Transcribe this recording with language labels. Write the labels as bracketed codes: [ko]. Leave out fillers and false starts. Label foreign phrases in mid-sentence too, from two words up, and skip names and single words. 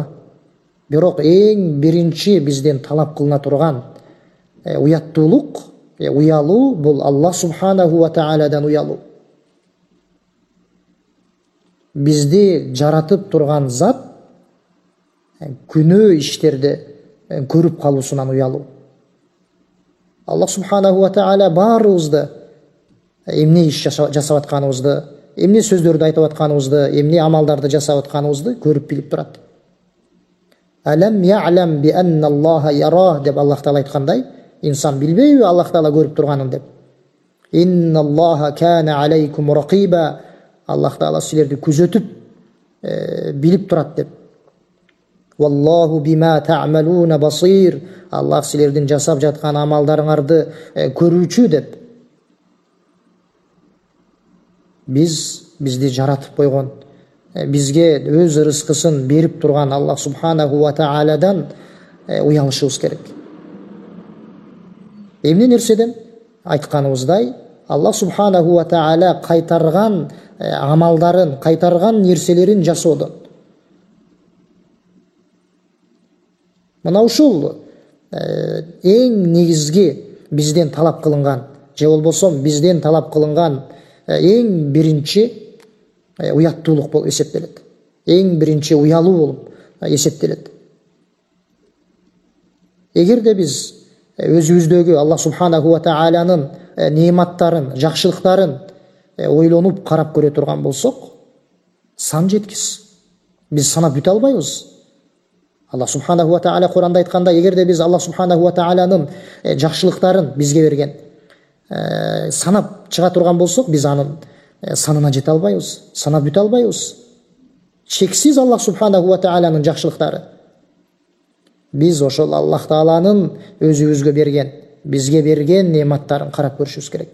[ky] Бирок эң биринчи бизден талап кылына турган уяттуулук, уялуу бул [ar] الله سبحانه وتعالى [ky] уялуу. Бизди жаратып турган зат күнөө иштерди көрүп калуусунан уялуу. [ar] الله سبحانه وتعالى [ky] баарыбызды эмне иш жасап атканыбызды, эмне сөздөрдү айтып атканыбызды, эмне амалдарды жасап атканыбызды көрүп билип турат. [ar] ألم يعلم بأن الله يرى [ky] деп Аллах таала айткандай, инсан билбейби Аллах таала көрүп турганын деп. [ar] إن الله كان عليكم رقيبا. [ky] Аллах таала силерди күзөтүп билип турат деп. [ar] والله بما تعملون بصير. [ky] Аллах силердин жасап жаткан амалдарыңарды көрүүчү деп. Бизди жаратып койгон, бизге өз рызкысын берип турган [ar] الله سبحانه وتعالى [ky] уялышыбыз керек. Эмне нерседен? Айтканыбыздай, [ar] الله سبحانه وتعالى [ky] кайтарган амалдарын, кайтарган нерселерин жасоодон. Мына ушул эң негизги бизден талап кылынган же болбосо бизден талап кылынган эң биринчи уяттуулук болуп эсептелет. Эң биринчи уялуу болуп эсептелет. Эгерде биз өзүбүздөгү [ar] الله سبحانه وتعالى [ky] неаматтарын, жакшылыктарын ойлонуп карап көрө турган болсок, сан жеткис. Биз санап бүтө албайбыз. [ar] الله سبحانه وتعالى [ky] Куранда айтканда, эгерде биз [ar] الله سبحانه وتعالى [ky] жакшылыктарын бизге берген санап чыга турган болсок, биз анын санына жете албайбыз, санап бүтө албайбыз. Чексиз [ar] الله سبحانه وتعالى [ky] жакшылыктары. Биз ошол Аллах тааланын өзүбүзгө берген, бизге берген неаматтарын карап көрүшүбүз керек.